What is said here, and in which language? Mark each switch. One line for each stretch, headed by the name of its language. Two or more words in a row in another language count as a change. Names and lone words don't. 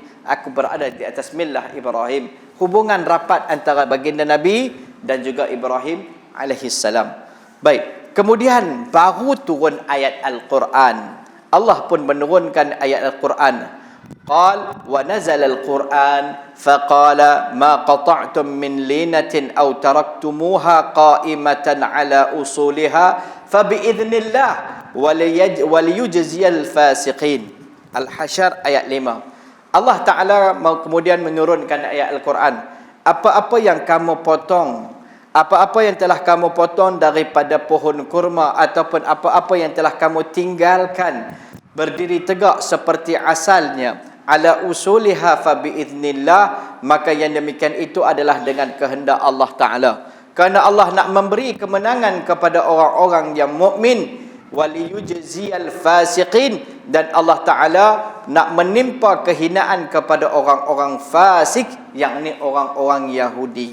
Malay: Aku berada di atas millah Ibrahim. Hubungan rapat antara baginda Nabi dan juga Ibrahim AS. Baik. Kemudian baru turun ayat Al-Quran. Allah pun menurunkan ayat Al-Quran.
Arabic: قال ونزل القرآن فقال ما قطعتم من لينة أو تركتموها قائمة على أصولها فبإذن الله وليخزي الفاسقين.
Malay: Al-Hasyr ayat 5. Allah Ta'ala kemudian menurunkan ayat Al-Quran. Apa-apa yang kamu potong, apa-apa yang telah kamu potong daripada pohon kurma, ataupun apa-apa yang telah kamu tinggalkan berdiri tegak seperti asalnya,
Arabic: على أصولها فبإذن الله,
Malay: maka yang demikian itu adalah dengan kehendak Allah Ta'ala. Kerana Allah nak memberi kemenangan kepada orang-orang yang mukmin,
Arabic: وليخزي الفاسقين,
Malay: dan Allah Ta'ala nak menimpa kehinaan kepada orang-orang fasik, yakni orang-orang Yahudi.